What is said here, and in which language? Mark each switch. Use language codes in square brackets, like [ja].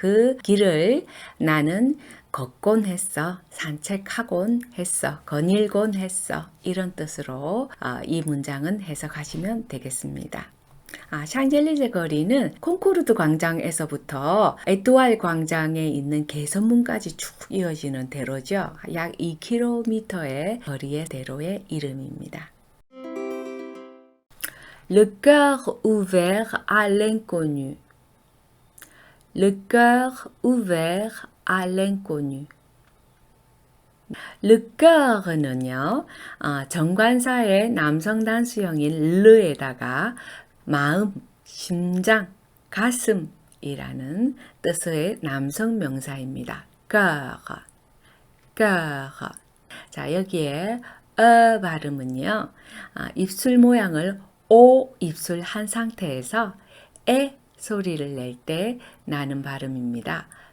[ko] 그 길을 나는 걷곤 했어, 산책하곤 했어, 거닐곤 했어 이런 뜻으로 이 문장은 해석하시면 되겠습니다. 샹젤리제 거리는 콩코르드 광장에서부터 에뚜알 광장에 있는 개선문까지 쭉 이어지는 대로죠. 약 2km의 거리의 대로의 이름입니다. [fr] Le cœur ouvert à l'inconnu. Le cœur ouvert à l'inconnu. [ko] Le cœur는요, 정관사의 남성 단수형인 르에다가 마음, 심장, 가슴이라는 뜻의 남성 명사입니다. [fr] cœur. [ko] 자, 여기에 발음은요, 입술 모양을 오 입술 한 상태에서 에 소리를 낼 때 나는 발음입니다.